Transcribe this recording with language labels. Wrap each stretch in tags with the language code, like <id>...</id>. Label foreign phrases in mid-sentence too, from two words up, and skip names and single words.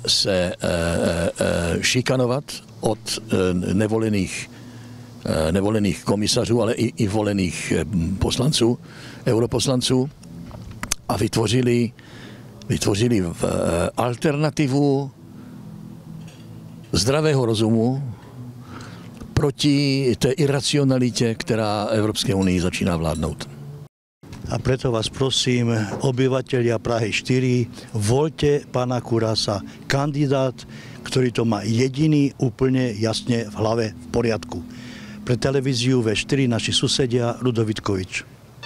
<cs>šikanovat od nevolených komisařů, ale i volených poslanců, europoslanců a vytvořili alternativu zdravého rozumu proti té iracionalitě, která Evropské unii začíná vládnout.</cs> <sk>A preto vás prosím, obyvatelia Prahy 4, voľte pána Kurasa, kandidát, ktorý to má jediný úplne jasne v hlave v poriadku. Pre televíziu V4 naši susedia Rudovitkovič.</sk>